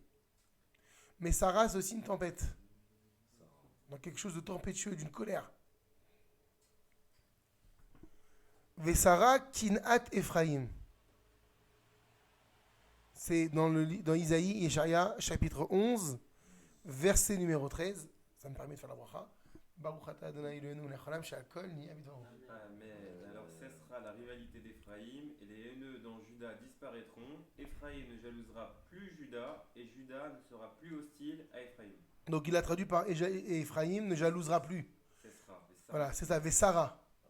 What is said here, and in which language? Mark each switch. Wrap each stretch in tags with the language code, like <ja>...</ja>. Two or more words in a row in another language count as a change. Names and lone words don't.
<fr>Mais Sarah, c'est aussi une tempête. Dans quelque chose de tempétueux, d'une colère.</fr> <he>וסרה קנאת אפרים.</he> <fr>C'est dans Isaïe, Yesharia, chapitre 11, verset numéro 13. Ça me permet de faire la bracha.</fr> <he>ברוך אתה אדוני אלוהינו מלך העולם שהכל נהיה בדברו.</he> <fr>Amen. Alors cessera la rivalité d'Ephraïm et les haineux dans Juda disparaîtront. Ephraïm ne jalousera plus Juda et Juda ne sera plus hostile à Ephraïm. Donc il a traduit par Ephraim ne jalousera plus. Cessera. Voilà, c'est ça, Vesara.</fr>